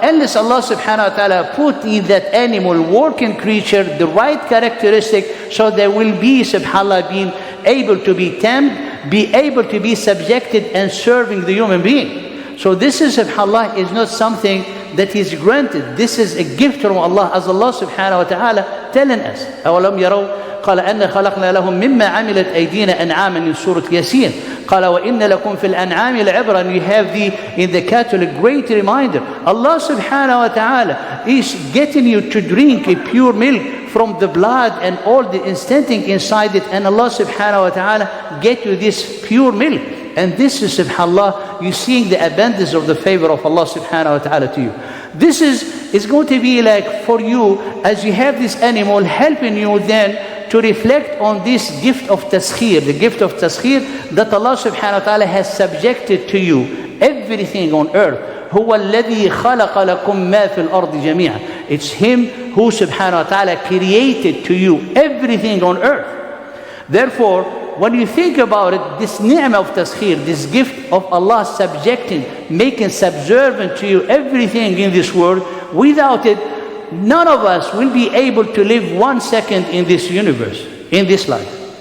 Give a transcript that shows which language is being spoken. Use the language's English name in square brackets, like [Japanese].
[English] Unless Allah subhanahu wa ta'ala put in that animal, working creature, the right characteristic, so they will be subhanallah being able to be tamed, be able to be subjected and serving the human being. So this is subhanallah is not something that is granted. This is a gift from Allah, as Allah subhanahu wa ta'ala telling us. [Arabic] أَوَلَمْ يَرَوْا قال أن خلقنا لهم مما عملت أيدينا أنعاما [English] in Surah Yasin. [Arabic] قال وإن لكم في الأنعام العبرة, [English] and you have in the cattle a great reminder. Allah subhanahu wa ta'ala is getting you to drink a pure milk from the blood and all the instanting inside it, and Allah subhanahu wa ta'ala get you this pure milk. And this is subhanallah, you seeing the abundance of the favor of Allah subhanahu wa ta'ala to you. This is going to be like for you, as you have this animal helping you then to reflect on this gift of taskhir, the gift of taskhir that Allah subhanahu wa ta'ala has subjected to you, everything on earth. [Arabic] هو الذي خلق لكم ما في الأرض جميعا. [English] It's Him who subhanahu wa ta'ala created to you everything on earth. Therefore, when you think about it, this ni'mah of taskhir, this gift of Allah subjecting, making subservient to you everything in this world, without it, none of us will be able to live 1 second in this universe, in this life.